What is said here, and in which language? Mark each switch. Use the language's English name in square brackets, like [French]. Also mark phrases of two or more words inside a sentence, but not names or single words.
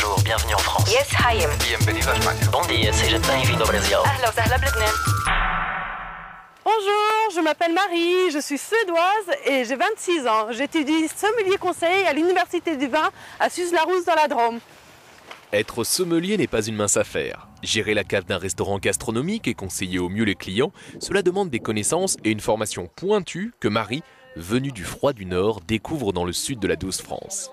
[French] bienvenue en France. [English] Yes, hi. [French] Bienvenue à Espagne. [Portuguese] Bon dia, seja bem-vindo ao Brasil. [Arabic] أهلا وسهلا بلبنان. [French] Bonjour, je m'appelle Marie, je suis suédoise et j'ai 26 ans. J'étudie sommelier conseil à l'Université du vin à Suze-la-Rousse dans la Drôme. Être sommelier n'est pas une mince affaire. Gérer la cave d'un restaurant gastronomique et conseiller au mieux les clients, cela demande des connaissances et une formation pointue que Marie, venue du froid du Nord, découvre dans le sud de la douce France.